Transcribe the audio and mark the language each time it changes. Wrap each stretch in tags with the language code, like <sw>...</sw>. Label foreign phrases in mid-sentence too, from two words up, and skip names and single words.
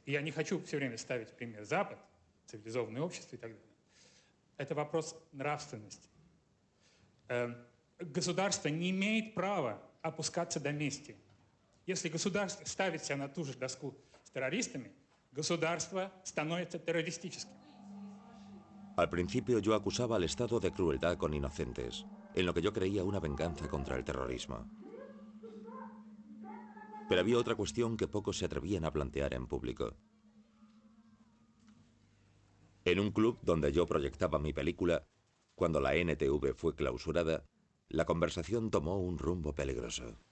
<ru>И я не хочу все время ставить пример Запад, цивилизованное общество и так далее. Это вопрос нравственности. Государство не имеет права опускаться до мести. Если государство ставит себя на ту же доску с террористами, gobierno становится terrorístico.</ru> <es>Al principio yo acusaba al Estado de crueldad con inocentes, en lo que yo creía una venganza contra el terrorismo. Pero había otra cuestión que pocos se atrevían a plantear en público. En un club donde yo proyectaba mi película, cuando la NTV fue clausurada, la conversación tomó un rumbo peligroso.</es>